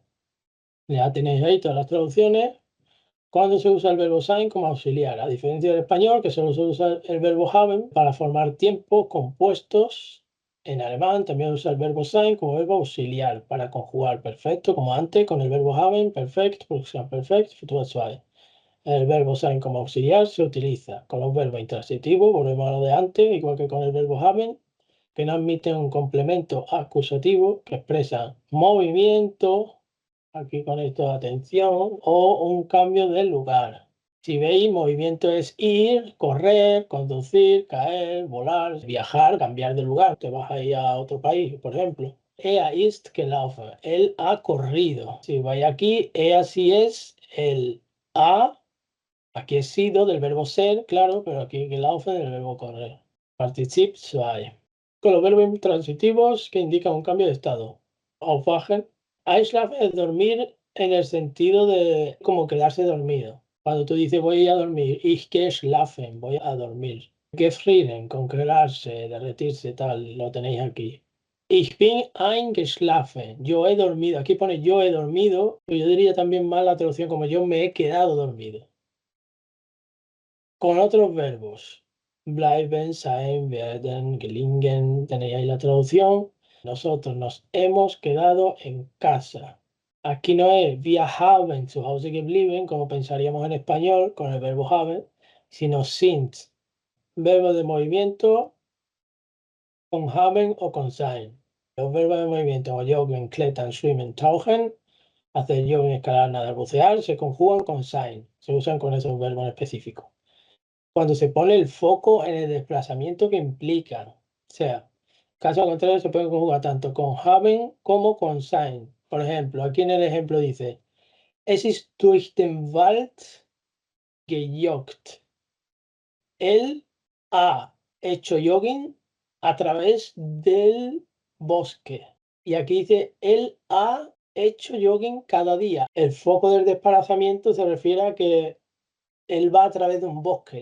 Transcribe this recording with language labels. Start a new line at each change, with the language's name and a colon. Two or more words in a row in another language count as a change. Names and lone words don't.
Spanish: Ya tenéis ahí todas las traducciones. Cuando se usa el verbo sein como auxiliar, a diferencia del español, que solo se usa el verbo haben para formar tiempos compuestos. En alemán también usa el verbo sein como verbo auxiliar para conjugar perfecto, como antes, con el verbo haben, perfect, perfect,
German: futur zwei.
Spanish: El verbo sein como auxiliar se utiliza con los verbos intransitivos, volvemos a lo de antes, igual que con el verbo haben, que no admiten un complemento acusativo que expresa movimiento, aquí con esto atención, o un cambio de lugar. Si veis, movimiento es ir, correr, conducir, caer, volar, viajar, cambiar de lugar. Te vas a ir a otro país, por ejemplo.
German: Er ist gelaufen.
Spanish: Él ha corrido. Si vais aquí, sí es el ha. Aquí he sido del verbo ser, claro, pero aquí gelaufen del verbo correr.
German: Partizip zwei.
Spanish: Con los verbos intransitivos que indican un cambio de estado. Aufwachen. Einschlafen es dormir en el sentido de como quedarse dormido. Cuando tú dices voy a dormir,
German: ich gehe schlafen,
Spanish: voy a dormir. Gefrieren, congelarse, derretirse, tal, lo tenéis aquí.
German: Ich bin eingeschlafen,
Spanish: yo he dormido. Aquí pone yo he dormido, pero yo diría también mal la traducción como yo me he quedado dormido. Con otros verbos.
German: bleiben, sein, werden, gelingen.
Spanish: Tenéis ahí la traducción. Nosotros nos hemos quedado en casa. Aquí no es
German: wir haben zu Hause geblieben,
Spanish: como pensaríamos en español con el verbo haben, sino sind. Verbo de movimiento con haben o con sein. Los verbos de movimiento como
German: joggen, klettern, schwimmen, tauchen,
Spanish: hacer joggen, escalar, nadar, bucear, se conjugan con sein. Se usan con esos verbos específicos. Cuando se pone el foco en el desplazamiento que implican. O sea, caso contrario se puede conjugar tanto con haben como con sein. Por ejemplo, aquí en el ejemplo dice,
German: es ist durch den Wald gejoggt.
Spanish: Él ha hecho jogging a través del bosque. Y aquí dice, él ha hecho jogging cada día. El foco del desplazamiento se refiere a que él va a través de un bosque.